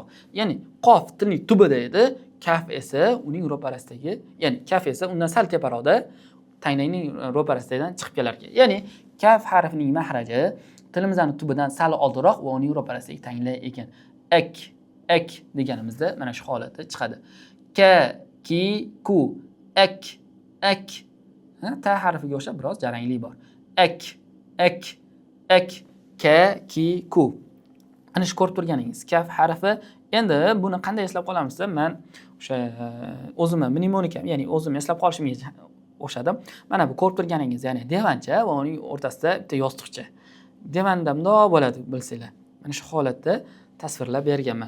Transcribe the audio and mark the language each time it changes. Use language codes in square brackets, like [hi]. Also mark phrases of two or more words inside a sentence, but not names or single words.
[uz] Ya'ni qof tilning tubida edi, kaf esa uning ro'parasidagi, ya'ni kaf esa undan sal teparoqda tagnangning ro'parasidan chiqib kelar ekan. Ya'ni kaf harfining mahraji tilimizning tubidan sal oldinroq va uning ro'parasidagi tanglar ekan. Ek deganimizda mana shu holatda chiqadi. [ar] Ka, ki, ku, ek. [uz] Ta harfiga o'xshab biroz jaranglik bor. [ar] Ek, ka, ki, ku. [uz] Ana shu ko'rib turganingiz kaf harfi. Endi buni qanday eslab qolamiz deb men o'sha o'zimni mnemonikam, ya'ni o'zim eslab qolishimga o'xshadim. Mana bu ko'rib turganingiz, ya'ni devancha va uning o'rtasida bitta yostiqcha. Devanda bundoq bo'ladi bilsanglar. Mana shu holatda tasvirlab berganman.